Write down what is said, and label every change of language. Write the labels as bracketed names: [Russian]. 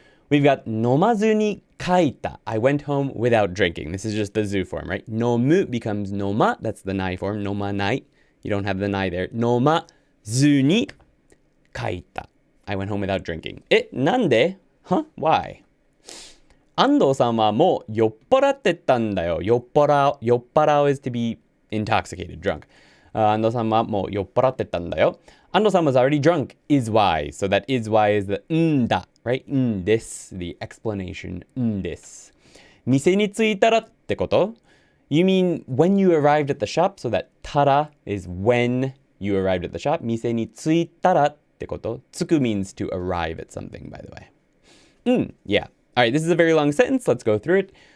[Japanese] We've got 飲まずに書いた. [English] I went home without drinking. This is just the zu form, right? [Japanese] 飲む becomes 飲ま. [English] That's the nai form. [Japanese] 飲まない. [English] You don't have the nai there. [Japanese] 飲まずに書いた. [English] I went home without drinking. [Japanese] なんで? [English] Why? [Japanese] 安藤さんはもう酔っ払ってたんだよ。 [English] 酔っ払う is to be intoxicated, drunk. [Japanese] 安藤さんはもう酔っ払ってたんだよ。 [English] 安藤さん was already drunk is why. So that is why is the だ, right? This, the explanation, [Japanese] です。店に着いたらってこと? [English] You mean when you arrived at the shop? So that たら is when you arrived at the shop. [Japanese] 店に着いたらってこと? [English] 着く means to arrive at something, by the way. Yeah. Alright, this is a very long sentence. Let's go through it.